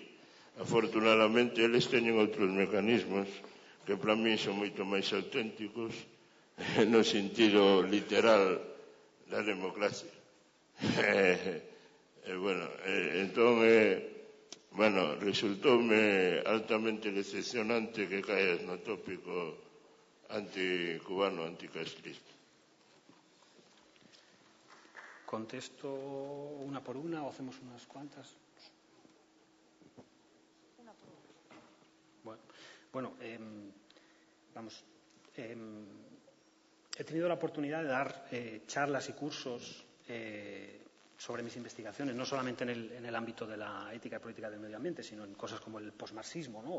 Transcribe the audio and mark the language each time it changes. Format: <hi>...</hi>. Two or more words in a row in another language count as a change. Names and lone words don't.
<gl>Afortunadamente, eles teñen outros mecanismos que para mí son moito máis auténticos no sentido literal da democracia. Resultoume altamente decepcionante que caes no tópico anticubano, anticastrista.</gl> <es>¿Contesto una por una o hacemos unas cuantas? Una por una. He tenido la oportunidad de dar charlas y cursos sobre mis investigaciones, no solamente en el ámbito de la ética y política del medio ambiente, sino en cosas como el posmarxismo, ¿no?</es>